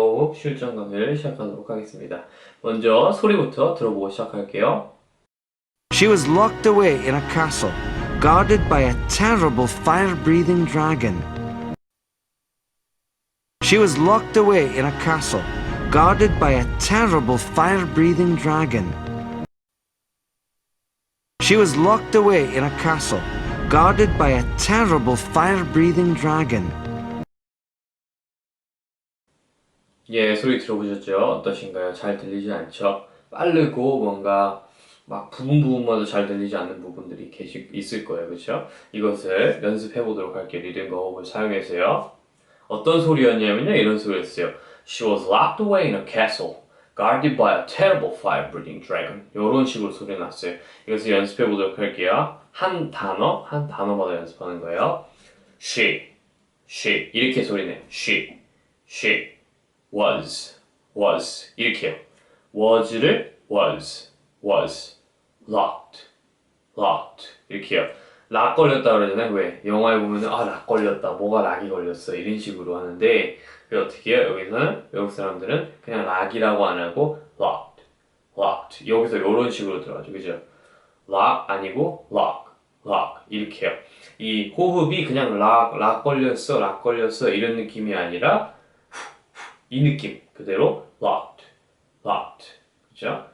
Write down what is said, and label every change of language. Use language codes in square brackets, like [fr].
[ko] 대목 실전 강의를 시작하도록 하겠습니다. 먼저 소리부터 들어보고 시작할게요. [en] She was locked away in a castle, guarded by a terrible fire-breathing dragon. She was locked away in a castle, guarded by a terrible fire-breathing dragon. She was locked away in a castle, guarded by a terrible fire-breathing dragon. [ko] 예, 소리 들어보셨죠? 어떠신가요? 잘 들리지 않죠? 빠르고 뭔가 막 부분마다 잘 들리지 않는 부분들이 있을 거예요. 그렇죠? 이것을 연습해 보도록 할게요. 리듬과 호흡을 사용해서요. 어떤 소리였냐면요. 이런 소리였어요. [en] She was locked away in a castle, guarded by a terrible fire-breathing dragon. [ko] 이런 식으로 소리 났어요. 이것을 연습해 보도록 할게요. 한 단어마다 연습하는 거예요. She 이렇게 소리내요. [en] She was [ko] 이렇게요. was를 [en] was locked [ko] 이렇게요. 락 걸렸다 그러잖아요. 왜? 영화에 보면은 락 걸렸다. 뭐가 락이 걸렸어. 이런 식으로 하는데 어떻게 해요? 여기서는 외국 사람들은 그냥 락이라고 안 하고 locked 여기서 이런 식으로 들어가죠. 그죠? lock 아니고 lock 이렇게 해요. 이 호흡이 그냥 락 걸렸어 이런 느낌이 아니라 이 느낌 그대로 locked 그죠?